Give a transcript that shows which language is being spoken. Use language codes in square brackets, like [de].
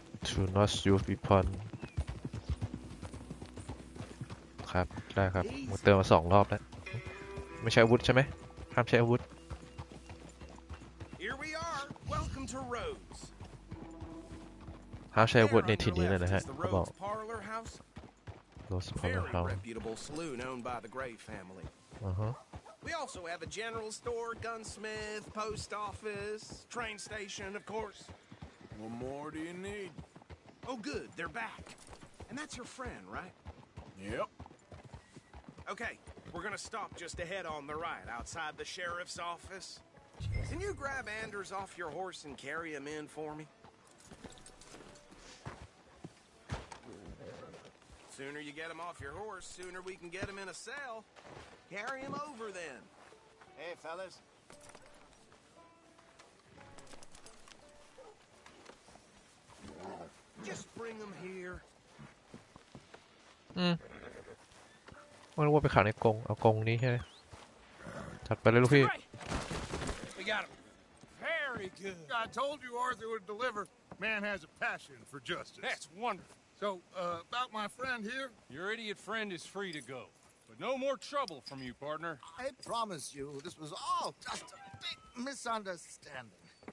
[en] To not use weapon [th] ครับได้ครับผมเติมมา2 รอบแล้วไม่ใช้อาวุธใช่ไหมห้ามใช้อาวุธ [en] Here we are. Welcome to Rhodes. [th] ห้ามใช้อาวุธในที่นี้เลยนะฮะ [en] The [th] เขาบอก [en] Rhodes Parlor House. Rhodes Very Parlor House reputable saloon owned by the Gray family. Uh-huh. We also have a general store, gunsmith, post office, train station, of course. What more do you need? Oh, good. They're back. And that's your friend, right? Yep. Okay, we're gonna stop just ahead on the right, outside the sheriff's office. Can you grab Anders off your horse and carry him in for me? Sooner you get him off your horse, sooner we can get him in a cell. Carry him over then. Hey, fellas. Just bring him here. [th] ไม่รู้ว่าไปขังในกรงเอากรงนี้ใช่ไหมจัดไปเลยลูกพี่ [en] We got him. Very good. I told you Arthur would deliver. Man has a passion for justice. That's wonderful. So, about my friend here? Your idiot friend is free to go. But no more trouble from you, partner. I promise you this was all just a big misunderstanding.